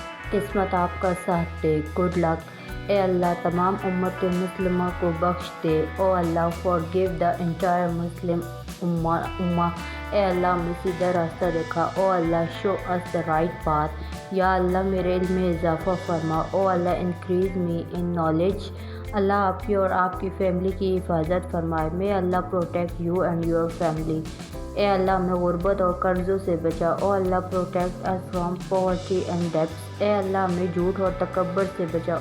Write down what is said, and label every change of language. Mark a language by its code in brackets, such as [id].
[ur] قسمت آپ کا ساتھ دے. [en] Good luck. [ur] اے اللہ تمام امت مسلمہ کو بخش دے. [en] Oh Allah, forgive the entire Muslim ummah. [ur] اے اللہ ہمیں سیدھا راستہ دکھا. [en] Oh Allah, show us the right path. [ur] یا اللہ میرے علم میں اضافہ فرما. [en] Oh Allah, increase me in knowledge. [ur] اللہ آپ کی اور آپ کی فیملی کی حفاظت فرمائے. [en] May Allah protect you and your family. [ur] اے اللہ ہمیں غربت اور قرضوں سے بچا. [en] Oh Allah, protect us from poverty and debts. [ur] اے اللہ ہمیں جھوٹ اور تکبر سے بچا.